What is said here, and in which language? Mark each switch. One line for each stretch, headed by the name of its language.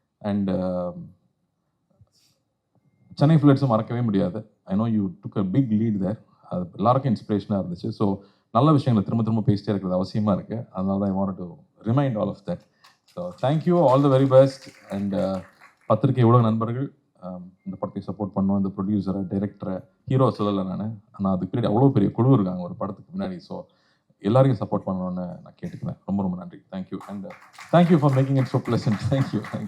Tamil: And Chennai Floods மறக்கவே முடியாது.
English: I know you took a big lead there.
Tamil: அது எல்லாருக்கும் இன்ஸ்பிரேஷனாக இருந்துச்சு. ஸோ நல்ல விஷயங்களை திரும்ப திரும்ப பேசிட்டே இருக்கிறது அவசியமாக இருக்குது. அதனால தான்
English: I wanted to remind all of that. So thank you, all the very best.
Tamil: And பத்திரிகை ஊடக நண்பர்கள் இந்த படத்தை சப்போர்ட் பண்ணுவோம். இந்த ப்ரொடியூசரை, டைரக்டரை, ஹீரோ சொல்லலை நான், ஆனால் அதுக்கு பின்னாடி அவ்வளோ பெரிய குழு இருக்காங்க ஒரு படத்துக்கு முன்னாடி. ஸோ எல்லாரையும் சப்போர்ட் பண்ணணும்னு நான் கேட்டுக்கிறேன். ரொம்ப ரொம்ப நன்றி. Thank you.
English: And thank you for making it so pleasant. Thank you.